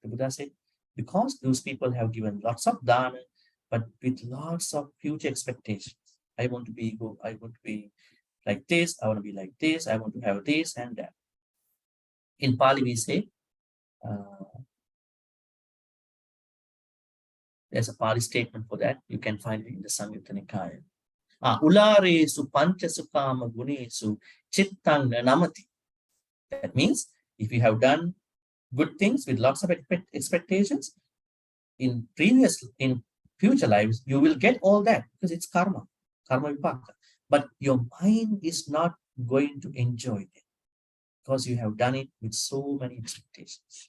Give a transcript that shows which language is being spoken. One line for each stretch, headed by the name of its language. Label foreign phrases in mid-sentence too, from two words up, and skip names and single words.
English: The Buddha said, because those people have given lots of dana, but with lots of future expectations. I want to be like this, I want to be like this, I want to have this and that. In Pali, we say, there's a Pali statement for that. You can find it in the Samyutta Nikaya.
Pali: Ularesu panchasukama gunesu chittang namati.
English: That means if you have done good things with lots of expectations, in future lives, you will get all that because it's
Pali: karma vipaka.
English: But your mind is not going to enjoy it because you have done it with so many expectations.